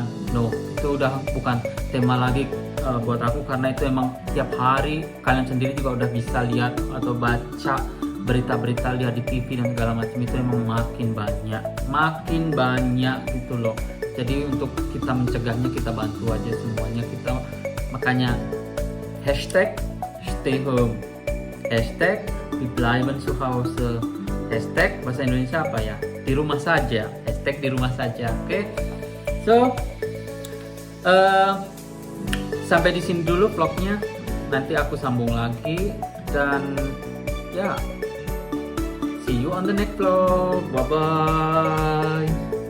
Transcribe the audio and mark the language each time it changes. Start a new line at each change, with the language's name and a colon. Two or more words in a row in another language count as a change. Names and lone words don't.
Indonesian: No, itu udah bukan tema lagi buat aku, karena itu emang tiap hari kalian sendiri juga udah bisa lihat atau baca berita-berita, lihat di TV dan segala macam, itu emang makin banyak gitu loh. Jadi untuk kita mencegahnya, kita bantu aja semuanya kita.
English: Makanya hashtag stay home,
Indonesian: hashtag
German: wir bleiben zu Hause,
Indonesian: hashtag bahasa Indonesia apa ya, di rumah saja, hashtag di rumah saja. Oke. So sampai di sini dulu vlognya, nanti aku sambung lagi, dan ya
English: see you on the next vlog. Bye bye.